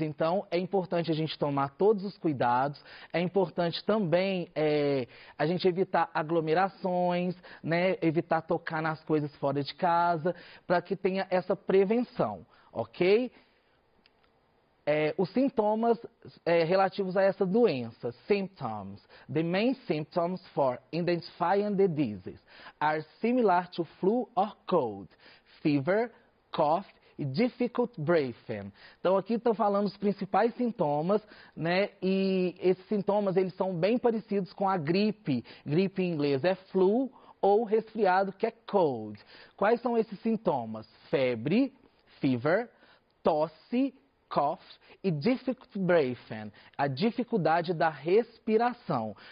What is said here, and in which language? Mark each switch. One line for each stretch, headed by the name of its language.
Portuguese: Então, é importante a gente tomar todos os cuidados, é importante também a gente evitar aglomerações, né, evitar tocar nas coisas fora de casa, para que tenha essa prevenção, ok? Os sintomas relativos a essa doença, symptoms.
English: The main symptoms for identifying the disease are similar to flu or cold, fever, cough, e difficult breathing.
Portuguese: Então aqui estão falando os principais sintomas, né? E esses sintomas eles são bem parecidos com a gripe. Gripe em inglês é flu ou resfriado que é cold. Quais são esses sintomas? Febre, fever, tosse, cough e
English: difficult breathing,
Portuguese: a dificuldade da respiração.